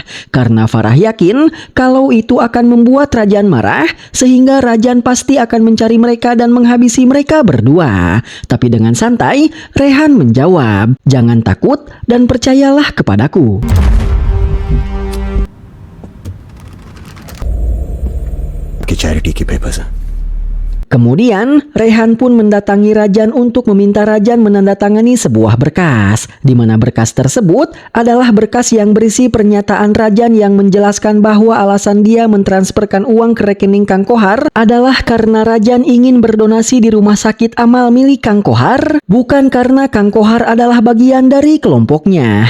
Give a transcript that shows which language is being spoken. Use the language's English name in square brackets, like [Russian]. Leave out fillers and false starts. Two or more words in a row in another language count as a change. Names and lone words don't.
[Indonesian] Karena Farah yakin kalau itu akan membuat Rajan marah, sehingga Rajan pasti akan mencari mereka dan menghabisi mereka berdua. Tapi dengan santai, Rehan menjawab, "Jangan takut dan percayalah kepadaku." [Hindi] charity की papers हैं। [Indonesian] Kemudian, Rehan pun mendatangi Rajan untuk meminta Rajan menandatangani sebuah berkas, di mana berkas tersebut adalah berkas yang berisi pernyataan Rajan yang menjelaskan bahwa alasan dia mentransferkan uang ke rekening Kang Kohar adalah karena Rajan ingin berdonasi di rumah sakit amal milik Kang Kohar, bukan karena Kang Kohar adalah bagian dari kelompoknya.